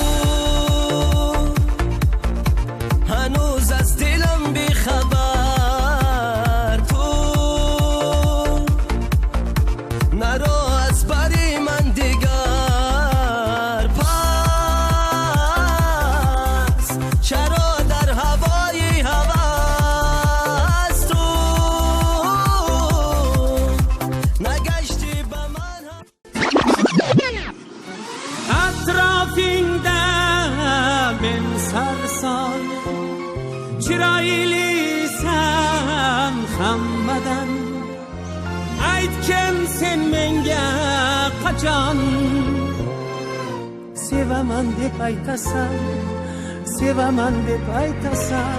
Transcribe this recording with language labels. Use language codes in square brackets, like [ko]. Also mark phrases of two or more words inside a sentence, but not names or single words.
[fa] هنوز از دلم بی خبر تو نرو از بری من دیگر، پس چرا در هوای هوس تو نگشتی به من. [uz] Atrafingda men sarson, chiroylisan hammadan. Aytgin sen menga qachon sevaman deb aytasan, sevaman deb aytasan.